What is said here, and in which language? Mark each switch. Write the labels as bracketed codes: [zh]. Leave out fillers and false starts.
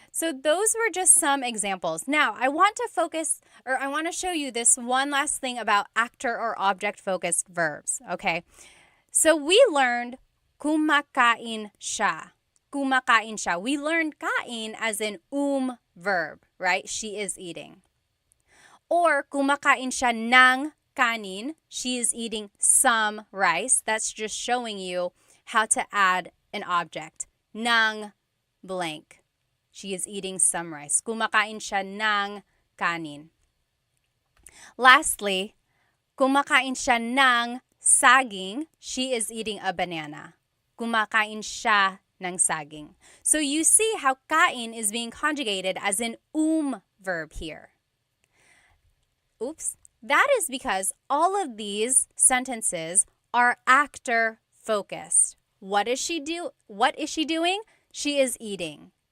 [en] So those were just some examples. Now, I want to show you this one last thing about actor or object focused verbs. Okay. So we learned [tl] kumakain siya. Kumakain siya. [en] We learned kain as an verb, right? She is eating. [tl] Or kumakain siya ng kanin. [en] She is eating some rice. That's just showing you how to add an object. Ng blank. She is eating some rice. [tl] Kumakain siya ng kanin. Lastly, kumakain siya ng saging. [en] She is eating a banana. [tl] Kumakain siya ng saging. [en] So you see how kain is being conjugated as an verb here. Oops. That is because all of these sentences are actor focused. What is she doing? She is eating.